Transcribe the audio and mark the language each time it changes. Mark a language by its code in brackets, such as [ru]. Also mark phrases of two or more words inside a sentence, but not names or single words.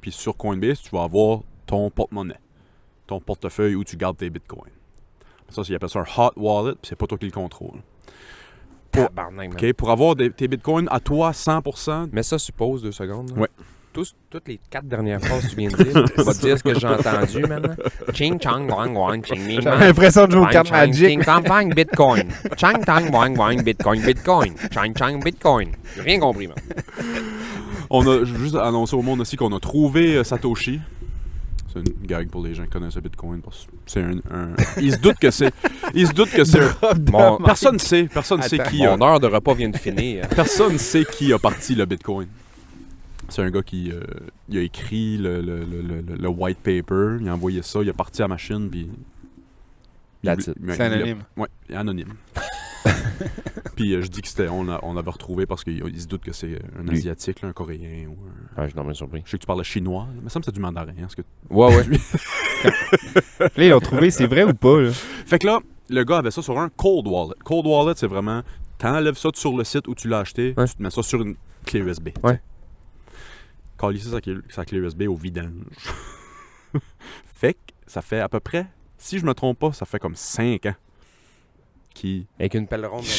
[fr] Puis sur Coinbase, tu vas avoir ton porte-monnaie, ton portefeuille où tu gardes tes bitcoins. Ça, ils appellent ça un [en] hot wallet, [fr] puis c'est pas toi qui le contrôle. Tabarnak, man. OK? Pour avoir tes bitcoins à toi 100%, Mets ça sur pause 2 secondes. Là. Ouais. Toutes les 4 dernières phrases que tu viens de dire, tu vas te dire ce que j'ai entendu maintenant. Ching, chang, wang, wang, ching, ming, J'avais l'impression de jouer aux cartes Magic. Ching, chang, wang, bitcoin. Chang, tang, wang, wang, bitcoin, bitcoin. Chang, chang, bitcoin. J'ai rien compris, man. on a juste annoncé au monde aussi qu'on a trouvé Satoshi. C'est une gag pour les gens qui connaissent le bitcoin. Parce que c'est Ils se doutent que c'est... Mon, Personne sait qui... mon heure de repas vient de finir. Personne sait qui a parti le bitcoin. C'est un gars qui il a écrit le [en] white paper, [fr] il a envoyé ça, il a parti à la machine, puis... [en] That's it. [fr] il C'est anonyme. Ouais, anonyme. Puis je dis que c'était... On avait retrouvé parce qu'il se doute que c'est un Lui. Asiatique, là, un Coréen, ou un... Ah, je suis normalement surpris. Je sais que tu parles chinois, mais ça me semble que c'est du mandarin. Hein, ce que... Ouais, ouais. Là, ils l'ont trouvé, c'est vrai ou pas? Là? Fait que là, le gars avait ça sur un [en] cold wallet. Cold wallet, [fr] c'est vraiment... T'enlèves ça sur le site où tu l'as acheté, Ouais. tu te mets ça sur une clé USB. Ouais. Calisser sa clé USB au vidange. Fait que ça fait à peu près, si je me trompe pas, ça fait comme 5 ans qui... Avec une pelle ronde.